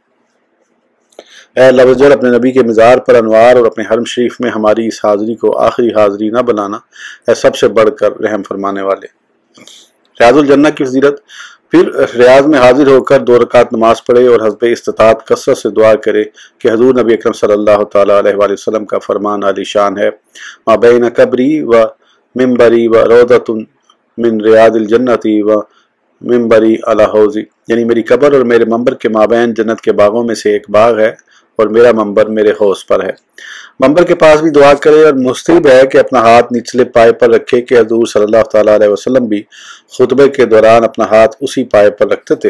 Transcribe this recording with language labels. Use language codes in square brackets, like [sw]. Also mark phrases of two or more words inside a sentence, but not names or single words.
[ur] اے اللہ [ar] عز و جل، [ur] اپنے نبی کے مزار پر انوار اور اپنے حرم شریف میں ہماری اس حاضری کو آخری حاضری نہ بنانا، اے سب سے بڑھ کر رحم فرمانے والے۔ ریاض الجنہ کی فضیلت۔ پھر ریاض میں حاضر ہو کر 2 رکعت نماز پڑھے اور حسب استطاعت کثرت سے دعا کرے کہ حضور نبی اکرم [ar] صلی اللہ تعالیٰ علیہ وآلہ وسلم [ur] کا فرمان عالی شان ہے: [ar] ما بین قبری و منبری و روضۃ من ریاض الجنۃ و منبری علی حوضی، [ur] یعنی میری قبر اور میرے منبر کے مابین جنت کے باغوں میں سے ایک باغ ہے اور میرا منبر میرے حوض پر ہے۔ منبر کے پاس بھی دعا کرے، اور مستحب ہے کہ اپنا ہاتھ نچلے پائے پر رکھے کہ حضور [ar] صلی اللہ تعالیٰ علیہ وسلم [ur] بھی خطبے کے دوران اپنا ہاتھ اسی پائے پر رکھتے تھے۔